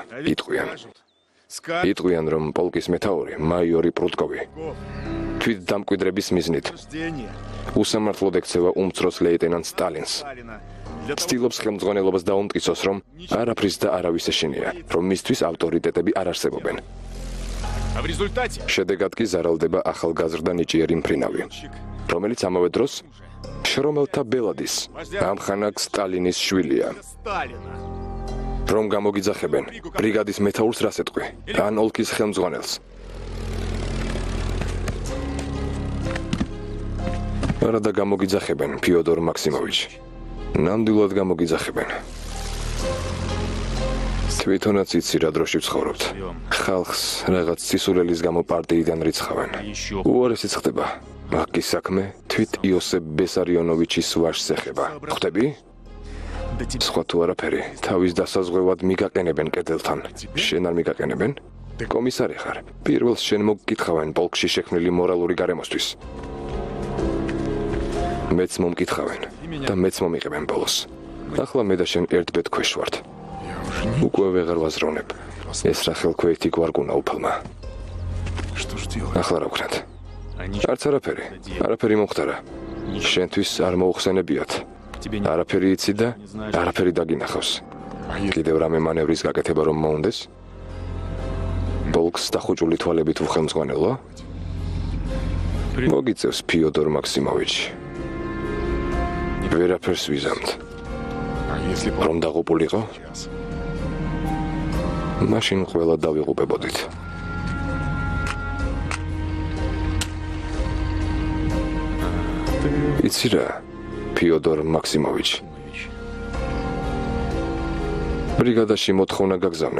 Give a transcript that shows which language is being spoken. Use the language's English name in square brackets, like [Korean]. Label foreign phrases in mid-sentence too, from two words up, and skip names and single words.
[Georgian] იტყვიან, რომ პოლკის მეთაური, მაიორი პრუტკოვი თვით დამკვიდრების მიზნით უსამართლოდ ექცევა უმცროს ლეიტენანტ სტალინს. ცდილობს ხელმძღვანელობას დაუმტკიცოს, რომ არაფრის და არავის ეშინია, რომ მისთვის ავტორიტეტები არ არსებობენ. [Russian] А в результате [Georgian] შედეგად კი ზარალდება ახალგაზრდა ნიჭიერი მფრინავი, რომელიც ამავე დროს შრომელთა ბელადის, ამხანაგ სტალინის შვილია. [Russian] Сталина. [Georgian] რომ გამოგიძახებენ ბრიგადის მეთაურს რას ეტყვი, ან ოლქის ხელმძღვანელს. არადა გამოგიძახებენ ფიოდორ მაქსიმოვიჩ. ნამდვილად გამოგიძახებენ. თვითონაც იცი რა დროში ვცხოვრობთ. ხალხს რაღაც სისულელის გამო პარტიიდან რიცხავენ. [Russian] Еще [Georgian] უარესი ხდება. მაგის საქმე თვით იოსებ ბესარიონოვიჩის ვაჟს ეხება. ხვდები? [Russian] до тебя. [Georgian] სხვა თუ არაფერი, თავის დასაზღვევად მიგაყენებენ კედელთან. შენ არ მიგაყენებენ? კომისარი ხარ. პირველს შენ მოგკითხავენ პოლკში შექმნილი მორალური გარემოსთვის. მეც მომკითხავენ და მეც მომიყებენ ბოლოს. ახლა მე და შენ ერთ ბედ ქვეშ ვართ. უკვე ვეღარ ვაზროვნებ. ეს რა ხელქვეითი გვარგუნა უფალმა. [Russian] Что ж делать? [Georgian] ახლა რა ვქნათ? [Russian] Они [Georgian] არც არაფერი მომხდარა. შენთვის არ მოუხსენებიათ. [Russian] тебе не [Georgian] არაფერი იცი და არაფერი დაგინახავს. კიდევ რამე მანევრის გაკეთება რომ მოუნდეს? პოლკს დახუჭული თვალებით უხელმძღვანელო? მოგიწევს ფიოდორ მაქსიმოვიჩი. ვერაფერს ვიზამთ. [Russian] А если [Georgian] რომ დაღუპულიყო, [Russian] сейчас? [Georgian] მაშინ ყველა დავიღუპებოდით. იცი რა, ფიოდორ მაქსიმოვიჩი. ბრიგადაში მოთხოვნა გაგზავნე.